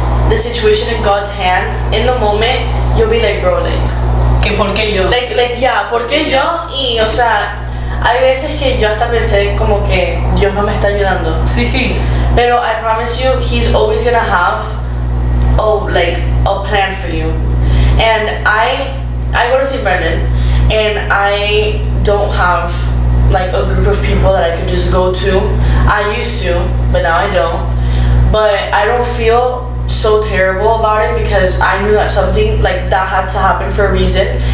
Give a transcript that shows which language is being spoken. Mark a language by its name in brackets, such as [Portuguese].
[English] the situation in God's hands, in the moment, you'll be like, bro, like, [Spanish] que por qué yo. Yeah, ¿por qué yo? Y, o sea, hay veces que yo hasta pensé como que Dios no me está ayudando. Sí. [English] Pero I promise you, He's always gonna have a plan for you. And I go to St. Brendan, and I don't have like a group of people that I could just go to. I used to, but now I don't. But I don't feel so terrible about it because I knew that something like that had to happen for a reason.